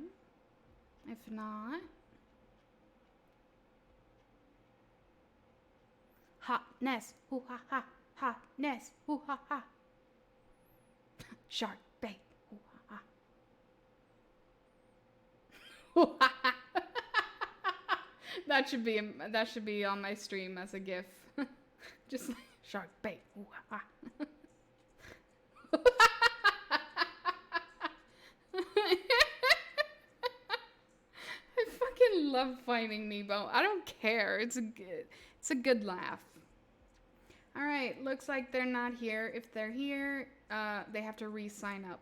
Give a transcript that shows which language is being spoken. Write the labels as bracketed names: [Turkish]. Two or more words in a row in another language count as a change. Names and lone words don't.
[English] If not, Hotness, hoo ha ha, Hotness, hoo ha ha. Shark bait, hoo ha ha. That should be on my stream as a GIF. Just like shark bait, hoo ha ha. I fucking love finding Nebo. I don't care. It's a good laugh. All right, looks like they're not here. If they're here, they have to re-sign up.